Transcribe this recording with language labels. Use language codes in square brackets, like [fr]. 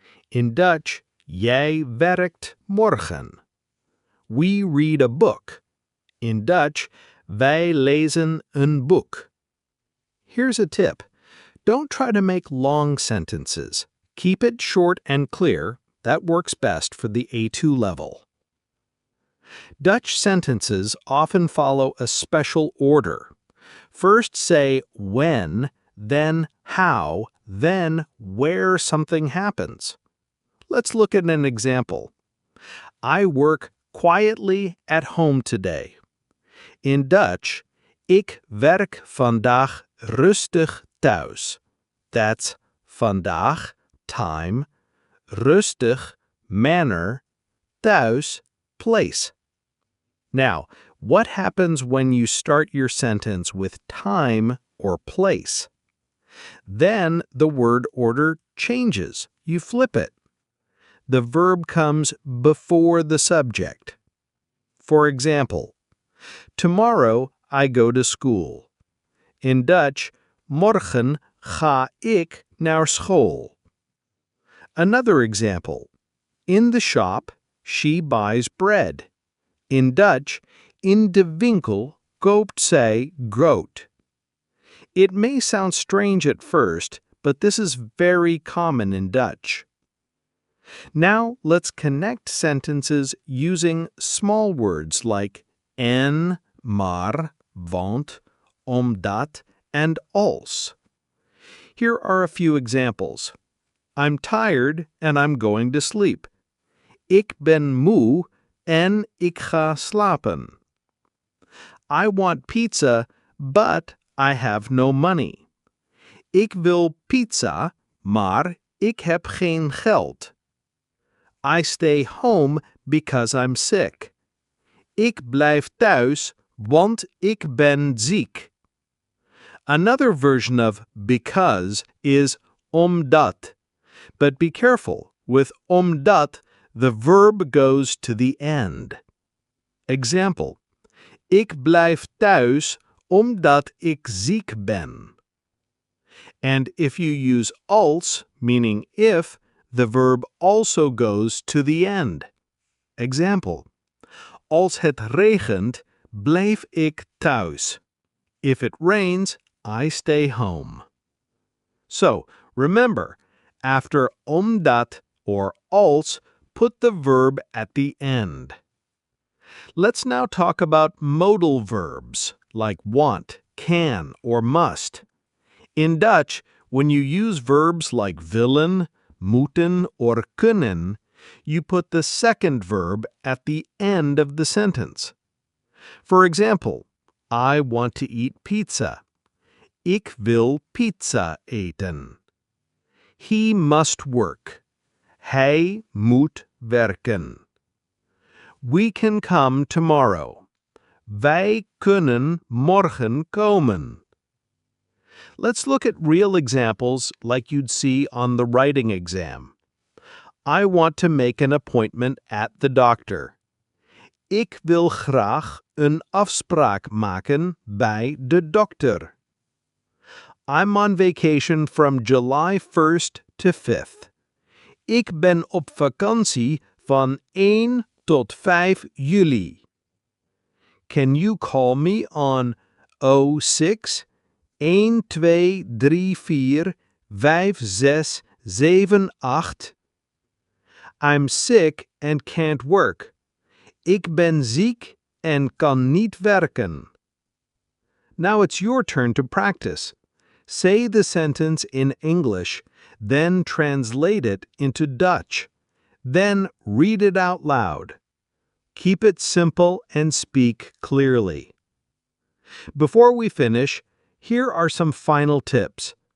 [en] In Dutch, [nl] jij werkt morgen. [en] We read a book. In Dutch, [nl] wij lezen een boek. [en] Here's a tip. Don't try to make long sentences. Keep it short and clear. That works best for the A2 level. Dutch sentences often follow a special order. First say when, then how, then where something happens. Let's look at an example. I work quietly at home today. In Dutch, [nl] ik werk vandaag rustig thuis. [en] That's vandaag, time, rustig, manner, thuis, place. Now, what happens when you start your sentence with time or place? Then the word order changes. You flip it. The verb comes before the subject. For example, tomorrow I go to school. In Dutch, [nl] morgen ga ik naar school. [en] Another example. In the shop, she buys bread. In Dutch, [nl] in de winkel koopt zij brood. [en] It may sound strange at first, but this is very common in Dutch. Now let's connect sentences using small words like en, maar, want, omdat, and als. Here are a few examples. I'm tired and I'm going to sleep. [nl] Ik ben moe en ik ga slapen. [en] I want pizza, but I have no money. [nl] Ik wil pizza, maar ik heb geen geld. [en] I stay home because I'm sick. [nl] Ik blijf thuis, want ik ben ziek. [en] Another version of because is omdat. But be careful, with omdat, the verb goes to the end. Example: [nl] ik blijf thuis omdat ik ziek ben. [en] And if you use als, meaning if, the verb also goes to the end. Example: [nl] als het regent, blijf ik thuis. [en] If it rains, I stay home. So, remember, after omdat or als, put the verb at the end. Let's now talk about modal verbs, like want, can, or must. In Dutch, when you use verbs like willen, moeten, or kunnen, you put the second verb at the end of the sentence. For example, I want to eat pizza. [nl] Ik wil pizza eten. [en] He must work. [nl] Hij moet werken. [en] We can come tomorrow. [nl] Wij kunnen morgen komen. [en] Let's look at real examples like you'd see on the writing exam. I want to make an appointment at the doctor. [nl] Ik wil graag een afspraak maken bij de dokter. [en] I'm on vacation from July 1st to 5th. [nl] Ik ben op vakantie van 1 tot 5 juli. [en] Can you call me on 06 1234 5678? I'm sick and can't work. [nl] Ik ben ziek en kan niet werken. [en] Now it's your turn to practice. Say the sentence in English, then translate it into Dutch. Then read it out loud. Keep it simple and speak clearly. Before we finish, here are some final tips.